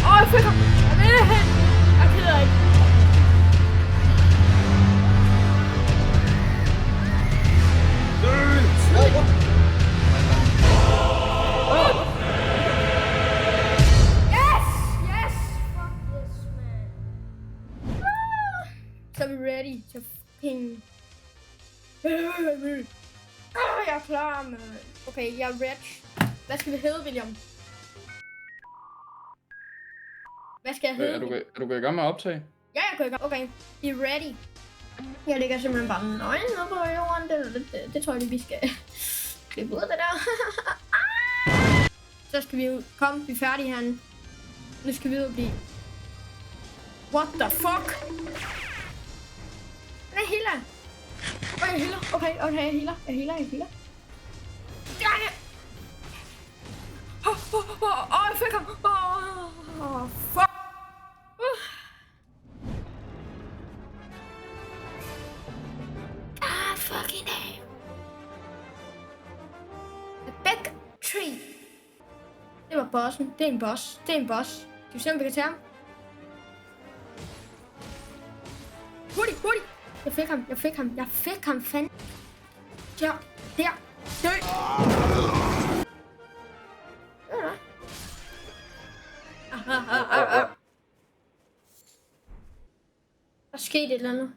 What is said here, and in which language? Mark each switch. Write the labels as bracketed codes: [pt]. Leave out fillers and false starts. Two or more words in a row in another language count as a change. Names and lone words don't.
[da] fik ham. Jeg gider ikke. [en] Yes! Yes! Fuck this, man. [da] Så er vi ready til fucking... Jeg er klar, man. Okay, jeg er rich. Hvad skal vi hedde, William? Hvad skal jeg hedde? Er du gået i gang med at optage? Ja, jeg går i gang. Okay, I er ready. Jeg ligger simpelthen bare nøgen nede på jorden. Det tror jeg lige, vi skal klippe ud af det der. Så skal vi ud. Kom, vi er færdige herinde. Nu skal vi ud og blive... [en] What the fuck? [da] Den er healer. Jeg healer. Okay, jeg healer. Jeg healer. Jeg fik ham. [en] Fuck. Fucking hell. A big tree. [da] Det var bossen. Det er en boss. Skal vi se, om vi kan tage ham? Hurtigt. Jeg fik ham, fandme. Der. Dø. Der skete et eller andet.